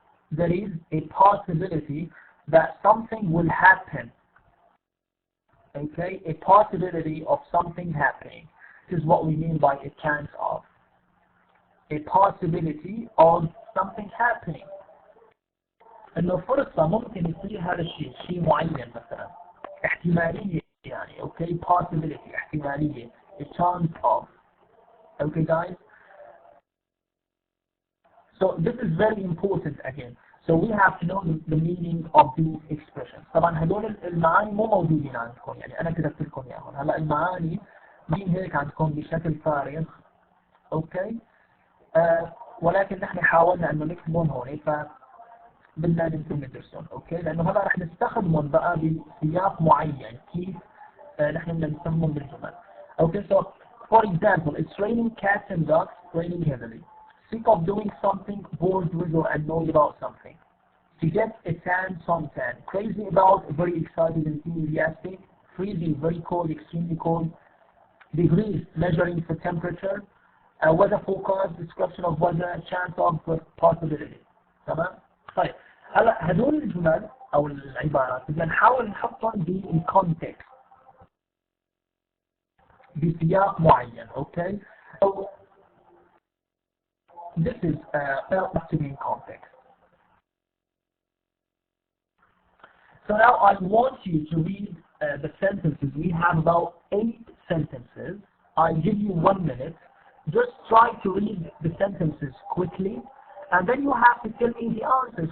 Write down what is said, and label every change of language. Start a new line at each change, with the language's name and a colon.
English: There is a possibility that something will happen. Okay, a possibility of something happening. This is what we mean by a chance of. A possibility of something happening.
Arabic: انه فرصة ممكن يصير هذا الشيء، شيء معين مثلا، احتمالية يعني، okay, possibility، احتمالية، a chance of.
English: Okay guys? So this is very important again. So we have to know the meaning of these expressions.
Arabic: طبعا هدول المعاني مو موجودين عندكم، يعني أنا كتبت لكم إياهم. هلا المعاني مين هيك عندكم بشكل فارغ، أوكي؟ ولكن نحن حاولنا إنه نكتبهم هون، فبدنا ندرسهم، أوكي؟ لأنه هلا رح نستخدمهم بقى بسياق معين، كيف نحن بدنا نستخدمهم بالجمل.
English: Okay, so for example, it's raining cats and dogs, raining heavily. Sick of doing something, bored with or annoyed about something. To get a tan, suntan. Crazy about, very excited and enthusiastic. Freezing, very cold, extremely cold. Degrees, measuring for temperature. Weather forecast, description of weather, chance of, possibility.
Arabic: تمام؟ طيب هلا هدول الجمل أو العبارات بدنا نحاول نحطهم بالcontext. بسياق معين, okay?
English: So this is to be in context. So now I want you to read the sentences. We have about 8 sentences. I give you 1 minute. Just try to read the sentences quickly, and then you have to tell me the answers.